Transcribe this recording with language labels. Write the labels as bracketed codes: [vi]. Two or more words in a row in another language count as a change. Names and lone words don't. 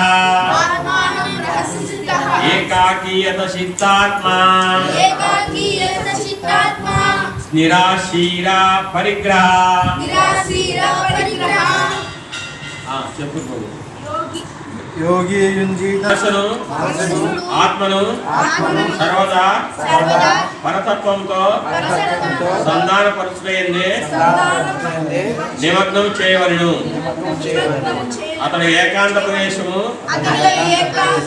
[sa] रहसितः एकाकी यतचित्तात्मा एकाकी यतचित्तात्मा निराशीरा परिग्रह निराशीरा परिग्रह [te] చెప్పు [sa] योगी युञ्जीत [te] మనసును ఆత్మను సర్వదా సర్వదా పరతత్వంతో పరసత్వంతో సంధానపరుచుటయందే సంధానపరుచుటయందే నిమగ్నం చేయవలెను. నిమగ్నం చేయవలెను. అతడు ఏకాంత ప్రదేశము అతడు ఏకాంత